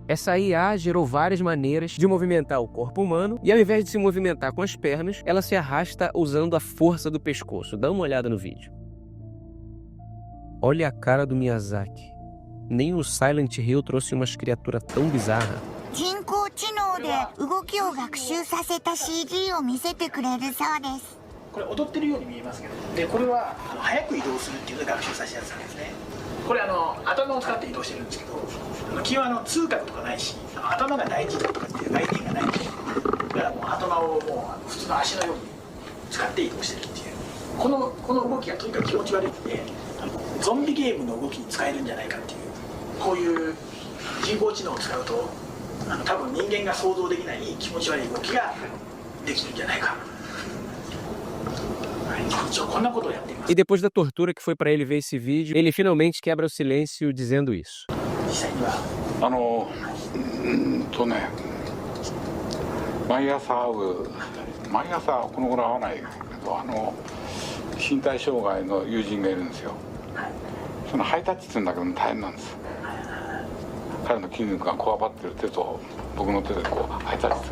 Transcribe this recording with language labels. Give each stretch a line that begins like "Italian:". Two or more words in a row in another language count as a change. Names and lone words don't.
Portuguese: Essa IA gerou várias maneiras de movimentar o corpo humano, e ao invés de se movimentar com as pernas, ela se arrasta usando a força do pescoço. Dá uma olhada no vídeo. Olha a cara do Miyazaki. Nem o Silent Hill trouxe umas criaturas tão bizarras.
Japanese: 人工知能で動きを学習させた CG を見せてくれるそうです。これ踊ってるように見えますけど、でこれは早く移動するっていうので学習させたやつなんですね。これ頭を使って移動してるんですけど、基本痛覚とかないし、頭が大事だとかっていう概念がないし、だからもう頭をもう普通の足のように使って移動してるっていう、この動きがとにかく気持ち悪いので、ゾンビゲームの動きに使えるんじゃないかっていう、こういう人工知能を使うと多分人間が想像できない気持ち悪い動きができるんじゃないか。
Portuguese: E depois da tortura que foi pra ele ver esse vídeo, ele finalmente quebra o silêncio dizendo isso.
Japanese: 毎朝この頃会わないけど身体障害の友人がいるんですよ。そのハイタッチするんだけど大変なんです。彼の筋肉がこわばってる手と僕の手でこうハイタッチする。